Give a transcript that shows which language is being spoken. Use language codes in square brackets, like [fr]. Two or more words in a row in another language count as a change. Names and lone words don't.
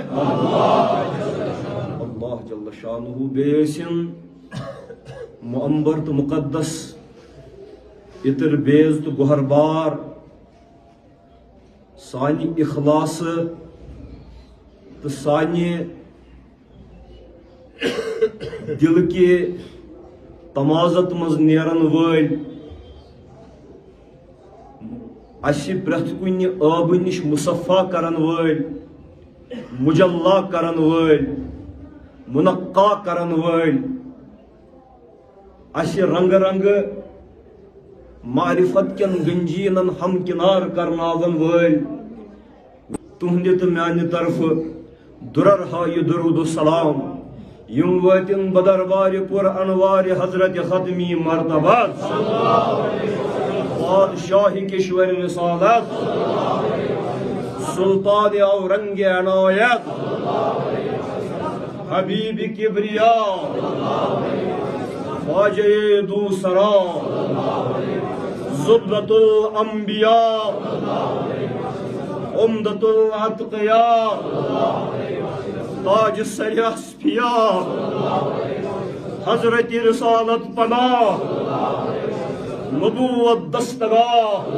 [ks] اللہ جل شانہ بیسن معمبر تو مقدس اتر بیز تو گہر بار سانی اخلاص تو سانی دل کے تمازت مز نیرن ول اسی پرت کن آب نش مصفا کرن ول مجلا کرن ول منقا کرن ول اسی رنگ رنگ معرفت کن گنجینن ہم کنار کرناون ول تہندِ تو میانہ طرف درر ہائے درود و سلام یم واتن [fa] بدربار پر انوار حضرت ختمی مرتبہ بادشاہ کشور رسالت سلطان اورنگ عنایت حبیب کبریا خواجہ دوسرا زبدۃ الانبیاء عمدۃ الاتقیاء تاج سر اصفیاء حضرت رسالت پناہ نبوت دستگاہ